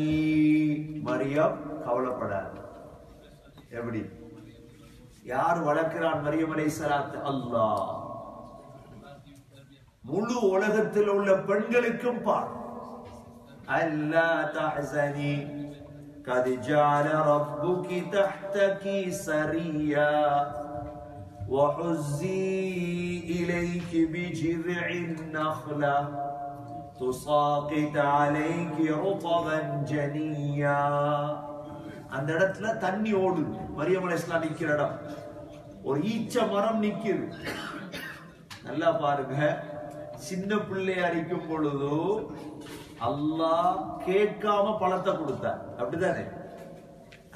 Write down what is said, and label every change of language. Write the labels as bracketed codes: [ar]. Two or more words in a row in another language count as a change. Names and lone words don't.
[ta] மரியம் கவலைப்படாத. எப்படி? யார் வளர்க்கிறான் மரியம் அலைஹிஸ்ஸலாத்? அல்லாஹ். முழு உலகத்தில் உள்ள பெண்களுக்கும் பார். [ar] ألا تحزني قد جعل ربك تحتك سريا وحزي إليك بجذع النخلة تساقط عليك رطبا جنيا. [ta] அந்த இடத்துல தண்ணி ஓடுது. மரியம் அலைஹிஸ்ஸலாம் நிக்கிற இடம், ஒரு ஈச்ச மரம் நிக்குது. நல்லா பாருங்க, சின்ன பிள்ளையா இருக்கும் பொழுது அல்லாஹ் கேட்காம பழத்தை கொடுத்தார், அப்படித்தானே?